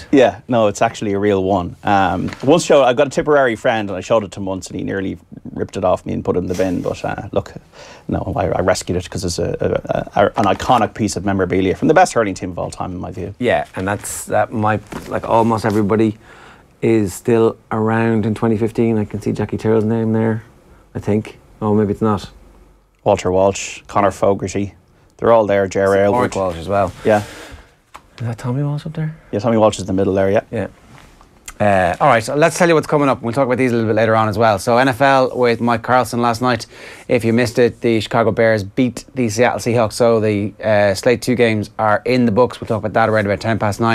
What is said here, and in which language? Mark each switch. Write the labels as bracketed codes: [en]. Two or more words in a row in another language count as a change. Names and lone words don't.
[en] Yeah, no, it's actually a real one. Once I've got a Tipperary friend and I showed it to him once and he nearly ripped it off me and put it in the bin, but look, no, I rescued it because it's an iconic piece of memorabilia from the best hurling team of all time in my view. Yeah, and that might, like almost everybody is still around in 2015. I can see Jackie Tyrrell's name there, I think. Oh, maybe it's not. Walter Walsh, Conor Fogarty, they're all there. Jerry Aylward. Walsh as well. Yeah. Is that Tommy Walsh up there? Yeah, Tommy Walsh is in the middle there, yeah. Yeah. All right, so let's tell you what's coming up. We'll talk about these a little bit later on as well. So NFL with Mike Carlson last night. If you missed it, the Chicago Bears beat the Seattle Seahawks. So the Slate 2 games are in the books. We'll talk about that around about 9:10.